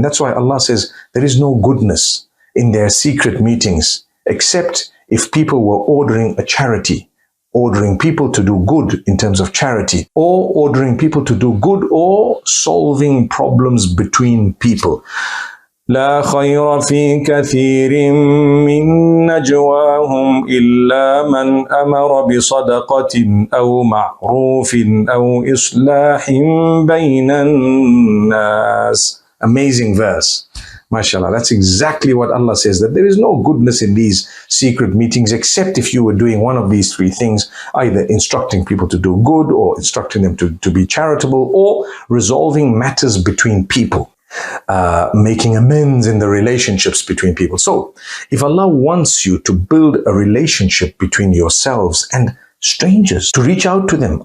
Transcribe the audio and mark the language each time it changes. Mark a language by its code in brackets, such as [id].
[en] And that's why Allah says there is no goodness in their secret meetings, except if people were ordering a charity, ordering people to do good in terms of charity, or ordering people to do good, or solving problems between people. [ar] لا خير في كثير من نجواهم إلا من أمر بصدقة أو معروف أو إصلاح بين الناس. [en] Amazing verse. MashaAllah, that's exactly what Allah says, that there is no goodness in these secret meetings except if you were doing one of these three things, either instructing people to do good, or instructing them to be charitable, or resolving matters between people. making amends in the relationships between people. So, if Allah wants you to build a relationship between yourselves and strangers, to reach out to them.